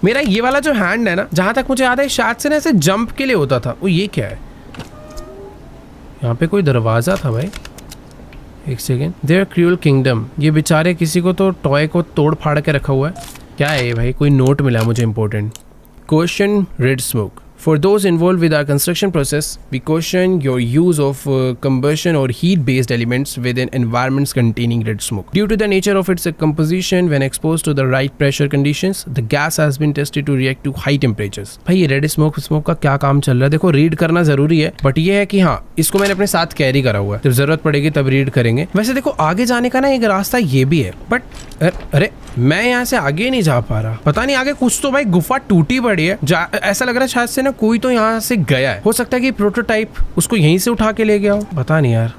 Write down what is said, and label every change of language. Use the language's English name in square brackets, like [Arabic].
[Hindi] मेरा ये वाला जो हैंड है ना, जहां तक मुझे याद है शायद से ना ऐसे जंप के लिए होता था। वो ये क्या है? यहाँ पे कोई दरवाजा था भाई, एक सेकेंड। [English] their cruel kingdom, [Hindi] ये बेचारे किसी को तो टॉय को तोड़ फाड़ के रखा हुआ है। क्या है ये भाई? कोई नोट मिला मुझे important. [English] Question red smoke For those involved with our construction process, we caution your use of combustion or heat-based elements within environments containing red smoke. Due to the nature of its composition, when exposed to the right pressure conditions, the gas has been tested to react to high temperatures. [Hindi] भाई ये red smoke का क्या काम चल रहा है? देखो read करना जरूरी है, बट ये है कि हाँ इसको मैंने अपने साथ कैरी करा हुआ है, जब जरूरत पड़ेगी तब रीड करेंगे। वैसे देखो आगे जाने का ना एक रास्ता ये भी है, बट अरे मैं यहाँ से आगे नहीं जा पा रहा। पता नहीं आगे कुछ तो भाई गुफा टूटी पड़ी है, ऐसा लग रहा है शायद से ना कोई तो यहाँ से गया है। हो सकता है कि प्रोटोटाइप उसको यहीं से उठा के ले गया हो, पता नहीं यार।